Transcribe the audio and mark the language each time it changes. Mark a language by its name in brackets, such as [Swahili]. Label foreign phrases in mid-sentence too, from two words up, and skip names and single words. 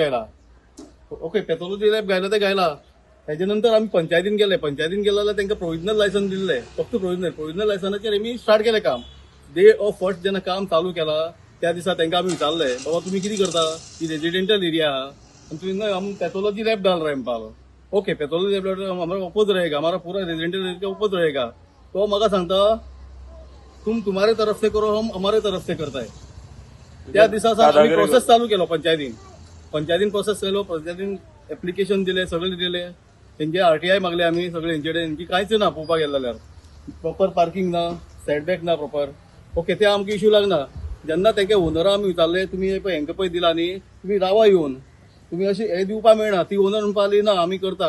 [Konkani] गायला [English] OK pathology lab [Konkani] गायला ते गायला तेजे नंतर आमी पंचायतीन गेले जाल्यार तांकां [English] provisional license [Konkani] दिल्लें फक्त प्रोविजनल लायसन्साचेर आमी स्टार्ट केलें काम [English] day of first [Konkani] जेन्ना काम चालू केलां त्या दिसा तांकां आमी विचारलें बाबा तुमी कितें करता ही [English] residential area [Konkani] आहा आनी तुमी आमी [English] pathology lab [Hindi] डाल रहे [Konkani] म्हणपालो [English] OK pathology lab [Hindi] हमारा ओपोज रहेगा हमारा पूरा [English] residential area [Hindi] के ओपोज रहेगा तो [Konkani] म्हाका सांगता [Hindi] तुम तुम्हारे तरफ से करो हम हमारे तरफ से करता है [Konkani] त्या दिसा आमी प्रोसेस चालू केलो पंचायतीन प्रोसेस केलो पंचायतीन एप्लिकेशन दिले सगळे दिले तेंचे आरटीआय मागले आमी सगळे हेंची कांयच ना पळोवपाक गेले जाल्यार [English] proper parking [Konkani] ना सेटबॅक ना [English] proper OK [Konkani] ते आमकां इश्यू लागना जेन्ना तेंगे ओनरा आमी विचारले तुमी हेंका पळय दिला न्ही तुमी रावा येवन तुमी अशी हे दिवपा मेळना ती ओनर म्हणपा लागली ना आमी करता